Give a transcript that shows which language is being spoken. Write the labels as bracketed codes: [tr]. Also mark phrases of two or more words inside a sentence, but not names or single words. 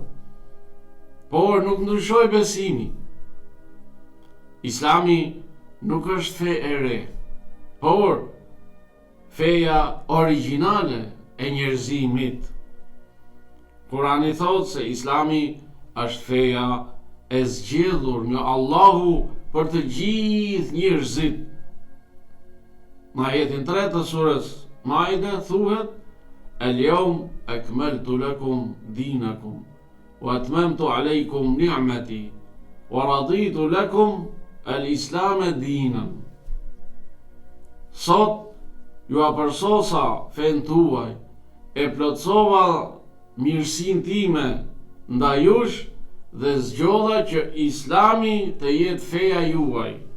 [sq] Por nuk ndryshoi besimi. Islami nuk është fe e re, por feja origjinale e njerëzimit. Kurani thot se Islami është feja e zgjedhur nga Allahu për të gjithë njerëzit. Në ajetin 3 të surës Maide thuhet [ar] اليوم أكملت لكم دينكم وأتممت عليكم نعمتي ورضيت لكم الإسلام دينا. [sq] Sot ju apërsosa fen tuaj, e plotsova mirësinë time ndaj jush dhe zgjodha që Islami të jetë feja juaj.